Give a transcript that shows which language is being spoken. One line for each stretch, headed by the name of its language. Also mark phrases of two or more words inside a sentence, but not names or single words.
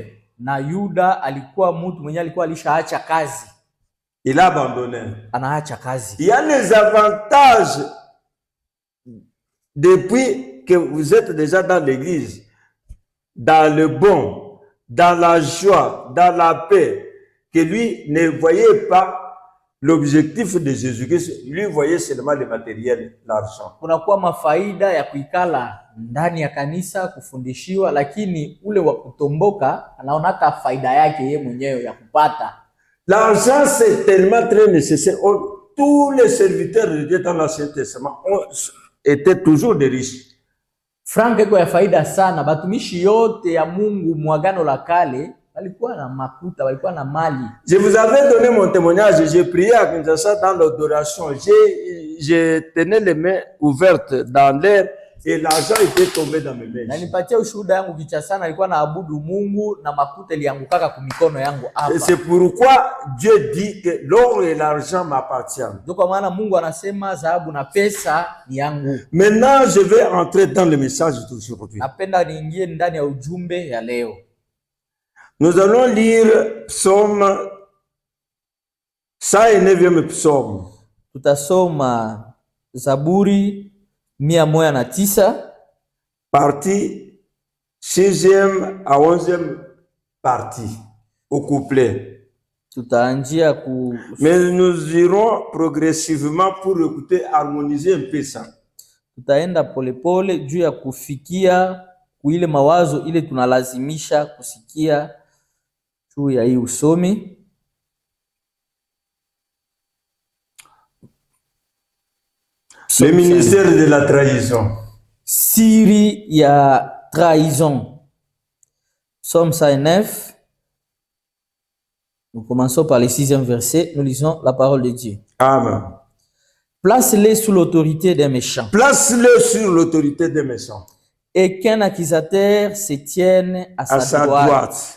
Swahili: Na Yuda alikuwa mtu mwenye alikuwa alishaacha kazi.
French: Il a abandonné.
Swahili: Anaacha kazi.
French: Il y a les avantages depuis que vous êtes déjà dans l'église, dans le bon, dans la joie, dans la paix, que lui ne voyait pas l'objectif de Jésus-Christ, lui voyait seulement le matériel, l'argent.
Swahili: Kunakuwa mafaida ya kuikala ndani ya kanisa kufundishiwa, lakini ule wa kutomboka anaonaka faida yake yeye mwenyewe ya kupata.
French: L'argent c'est tellement très nécessaire. Tous les serviteurs de Dieu dans l'Ancien Testament étaient toujours des riches.
Swahili: Franka iko ya faida sana. Batumishi yote ya Mungu mwagano la kale walikuwa na makuta, walikuwa na mali.
French: Je vous avais donné mon témoignage, j'ai prié à Kinshasa dans l'adoration. Je tenais les mains ouvertes dans l'air et l'argent était tombé dans mes mains.
Swahili: Na nipatia ushuhuda yangu Kinshasa, alikuwa naabudu Mungu na makuta iliangukaka kumikono yangu hapa.
French: Et c'est pourquoi Dieu dit que l'or et l'argent m'appartiennent.
Swahili: Ndio kwa maana Mungu anasema dhahabu na pesa ni yangu.
French: Maintenant, je vais entrer dans le message d'aujourd'hui.
Swahili: Napenda niingie ndani ya ujumbe ya leo.
French: Nous allons lire Psaume 109e psaume.
Swahili: Tutasoma Zaburi 109
French: partie 6e à 11e partie au couplet.
Swahili: Tutaanjia ku
French: Mais nous irons progressivement pour écouter, harmoniser un peu ça.
Swahili: Tutaenda polepole juu ya kufikia kuile mawazo ile tunalazimisha kusikia juu ya hii usomi.
French: Le ministère de la trahison.
Swahili: Siri ya trahison.
French: Psaume 109. Nous commençons par le 6e verset. Nous lisons la parole de Dieu. Amen. Place-les sous l'autorité des méchants. Place-les sur l'autorité des méchants. Et qu'un accusateur se tienne à sa droite.